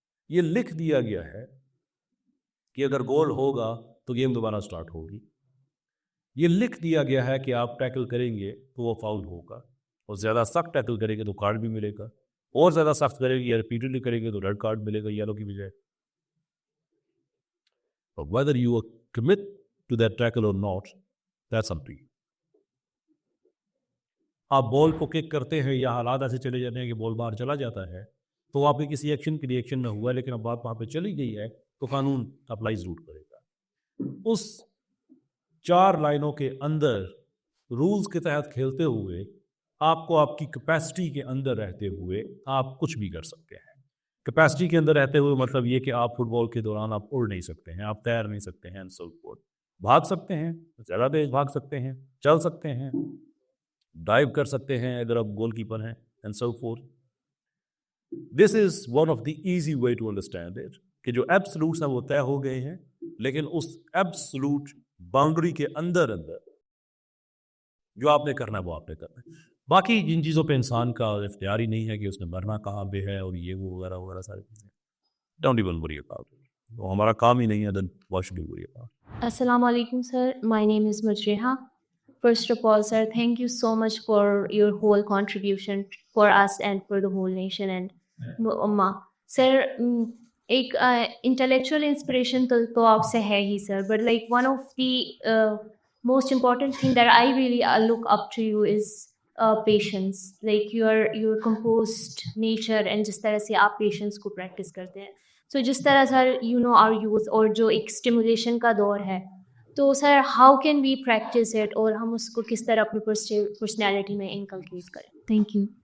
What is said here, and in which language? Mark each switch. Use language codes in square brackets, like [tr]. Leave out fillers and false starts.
[ur] یہ لکھ دیا گیا ہے کہ اگر گول ہوگا تو گیم دوبارہ سٹارٹ ہوگی. یہ لکھ دیا گیا ہے کہ آپ ٹیکل کریں گے تو وہ فاؤل ہوگا, اور زیادہ سخت ٹیکل کریں گے تو کارڈ بھی ملے گا, اور زیادہ سخت کریں گے یا ریپیٹڈلی کریں گے تو ریڈ کارڈ ملے گا یلو کی بجائے. [en] But whether you commit to that tackle or not, that's up to you. [ur] آپ بال کو کک کرتے ہیں یا حالات ایسے چلے جاتے ہیں کہ بال باہر چلا جاتا ہے, تو آپ کے کسی ایکشن کی ریئیکشن نہ ہوا ہے, لیکن اب بات وہاں پہ چلی گئی ہے تو قانون اپلائی ضرور کرے گا. اس 4 لائنوں کے اندر رولز کے تحت کھیلتے ہوئے آپ کو آپ کی کیپیسٹی کے اندر رہتے ہوئے آپ کچھ بھی کر سکتے ہیں. کیپیسٹی کے اندر رہتے ہوئے مطلب یہ کہ آپ فٹ بال کے دوران آپ اڑ نہیں سکتے ہیں, آپ تیر نہیں سکتے ہیں, [en] So forth. [ur] بھاگ سکتے ہیں, زیادہ تیز بھاگ سکتے ہیں, چل سکتے ہیں, ڈائیو کر سکتے ہیں اگر آپ گول کیپر ہیں, [en] And so forth. This is one of the easy way to understand it, [ur] کہ جو ایبسلوٹس ہیں وہ طے ہو گئے ہیں, لیکن اس ایبسلوٹ باؤنڈری کے اندر جو آپ نے کرنا ہے وہ آپ نے کرنا ہے. باقی جن چیزوں پہ انسان کا اختیار ہی نہیں ہے کہ اس نے مرنا کہاں پہ ہے اور یہ وہ وغیرہ وغیرہ ساری چیزیں, [en] don't even worry about it, [ur] وہ ہمارا کام ہی نہیں ہے, [en] Then why should we worry about. Assalamu alaikum, sir. My name is Mujreha. First of all, sir, thank you so much for your whole contribution for us and for the whole nation and Ummah. Sir, ایک intellectual inspiration [ur] تو آپ سے ہے ہی [en] sir, but like one of the most important thing that I really look up to you is patience. Like your composed nature and [ur] جس طرح سے آپ patience کو practice کرتے ہیں. So جس طرح سر [en] you know our youth [ur] اور جو ایک stimulation کا دور ہے, تو سر [en] how can we practice it, [ur] اور ہم اس کو کس طرح اپنی personality میں inculcate کریں. [en] Thank you.